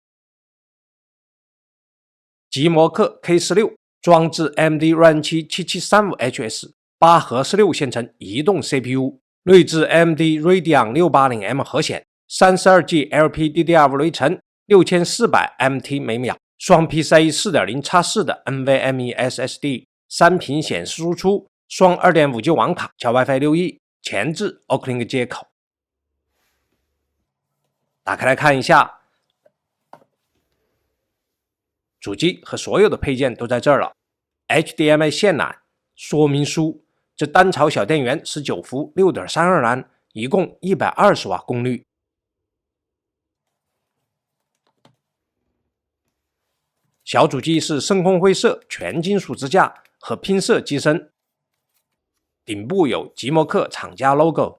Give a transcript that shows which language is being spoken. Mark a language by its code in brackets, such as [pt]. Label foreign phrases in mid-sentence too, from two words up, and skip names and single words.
[zh] 極摩氪 K16 裝置 AMD Ryzen 7 7735HS 8核16線程移動 CPU， 內置 AMD Radeon 680M 核顯 32G LPDDR5 內存 6400 Mt/秒，雙 PCIe 4.0x4 的 NVMe SSD， 3屏顯示輸出，雙 2.5G 網卡加 WiFi 6E， 前置 Oclink 接口。打開來看一下，主機和所有的配件都在這兒了。HDMI 線纜、說明書，這單槽小電源19伏 6.32 藍，一共120瓦功率。小主機是深空灰色全金屬支架和拼色機身，頂部有極摩氪廠家 logo。